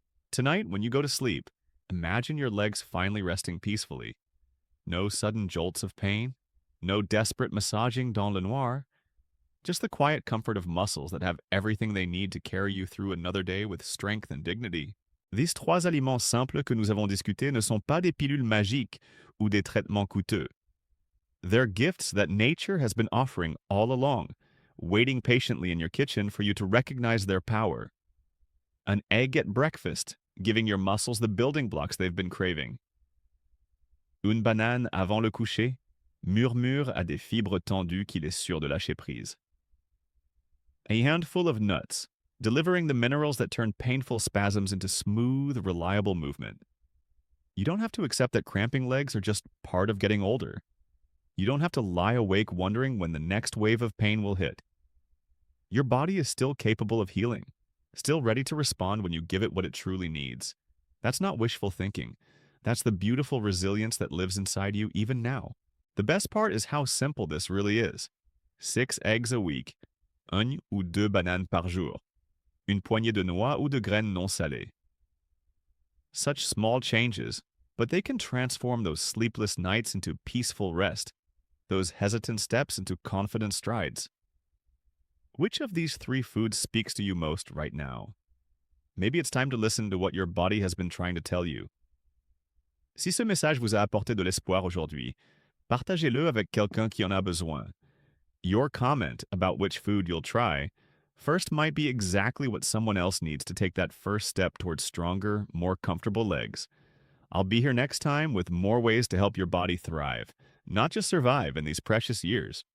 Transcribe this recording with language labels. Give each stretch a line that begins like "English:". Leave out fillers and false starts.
English: Tonight, when you go to sleep, imagine your legs finally resting peacefully. No sudden jolts of pain, no desperate massaging
French: dans le noir,
English: just the quiet comfort of muscles that have everything they need to carry you through another day with strength and dignity.
French: These 3 aliments simples que nous avons discutés ne sont pas des pilules magiques ou des traitements coûteux.
English: They're gifts that nature has been offering all along, waiting patiently in your kitchen for you to recognize their power. An egg at breakfast, giving your muscles the building blocks they've been craving.
French: Une banane avant le coucher murmure à des fibres tendues qu'il est sûr de lâcher prise.
English: A handful of nuts, delivering the minerals that turn painful spasms into smooth, reliable movement. You don't have to accept that cramping legs are just part of getting older. You don't have to lie awake wondering when the next wave of pain will hit. Your body is still capable of healing, still ready to respond when you give it what it truly needs. That's not wishful thinking. That's the beautiful resilience that lives inside you even now. The best part is how simple this really is. 6 eggs a week,
French: une ou deux bananes par jour, une poignée de noix ou de graines non salées.
English: Such small changes, but they can transform those sleepless nights into peaceful rest, those hesitant steps into confident strides. Which of these 3 foods speaks to you most right now? Maybe it's time to listen to what your body has been trying to tell you.
French: Si ce message vous a apporté de l'espoir aujourd'hui, partagez-le avec quelqu'un qui en a besoin.
English: Your comment about which food you'll try first might be exactly what someone else needs to take that first step towards stronger, more comfortable legs. I'll be here next time with more ways to help your body thrive, not just survive in these precious years.